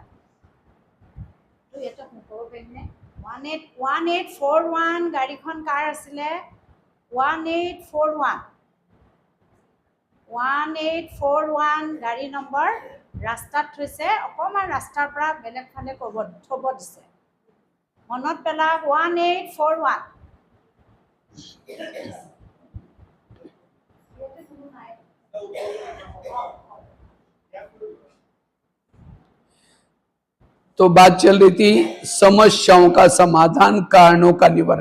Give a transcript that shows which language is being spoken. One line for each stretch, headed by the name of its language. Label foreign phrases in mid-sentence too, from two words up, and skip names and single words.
Assamese: 1841 গাড়ীখন কাৰ আছিলে? 1841 গাড়ী নম্বৰ ৰাস্তাত থৈছে, অকণমান ৰাস্তাৰ পৰা বেলেগ ফালে থব দিছে। মনত পেলা, 1841।
Hindi: तो बात चल रही थी समस्याओं का समाधान, कारणों का निवारण।